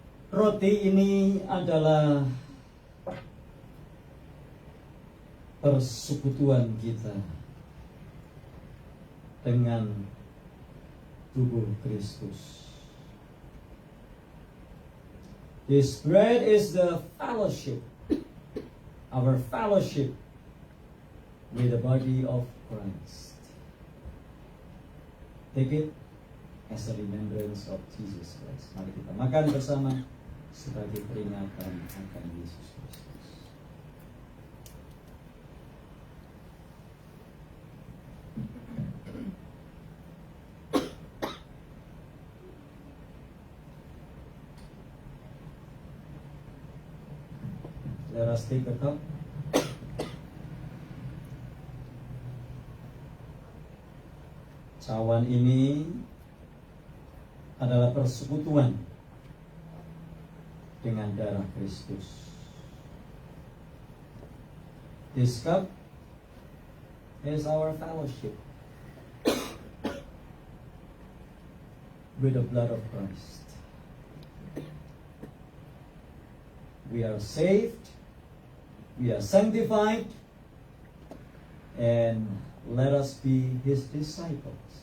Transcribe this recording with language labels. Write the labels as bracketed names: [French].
[Indonesian] Roti ini adalah persekutuan kita dengan tubuh Kristus. [English] This bread is the fellowship, our fellowship with the body of Christ. Take it as a remembrance of Jesus Christ. [Indonesian] Mari kita makan bersama sebagai peringatan akan Yesus Kristus. [English] Let us take a cup. [Indonesian] Cawan ini adalah persekutuan dengan darah Kristus. [English] This cup is our fellowship with the blood of Christ. We are saved, we are sanctified, and let us be His disciples.